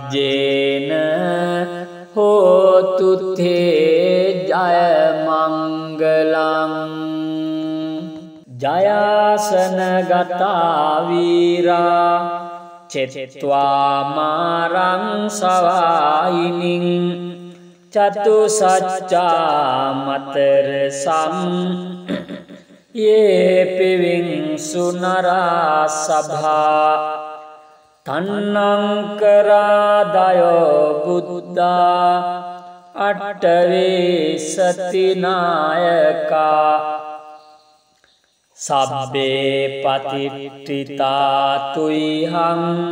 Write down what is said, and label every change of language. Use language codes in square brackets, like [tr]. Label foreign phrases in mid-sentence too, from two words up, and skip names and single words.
[pi] වජ්ජේන හෝතු තේ ජය මංගලං මංගලං ජයාසන ගතා වීරා චෙත්වා මාරං සවායිනින් චතු සච්චා මතර සම් යේ පිවින් සුනරා සභා තන්නං කරාදයෝ බුද්ධා අට්ඨවේ සතිනායකා සබ්බේ පතිට්ඨිතා තුයිහං